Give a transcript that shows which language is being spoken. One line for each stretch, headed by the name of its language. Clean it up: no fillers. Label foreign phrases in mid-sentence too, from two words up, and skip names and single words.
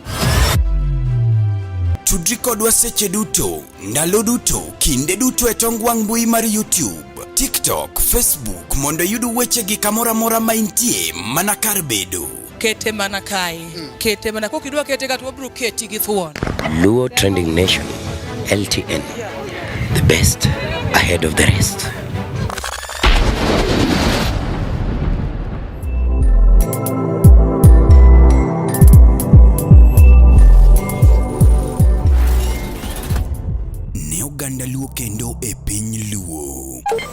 Luo (Kenya and Tanzania): Tudri kodwa seche duto, ndalo duto, kinde duto e tong wang' mbui mar YouTube, TikTok, Facebook mondo yudu wechegi kamora mora maintie mana kar bedo. Kete mana kai. Kete mana kokidwa kete kata wabro keti gi thuon. Luo Trending Nation, LTN,
English: the best ahead of the rest.
Luo (Kenya and Tanzania): Ne oganda luo kendo e piny luo.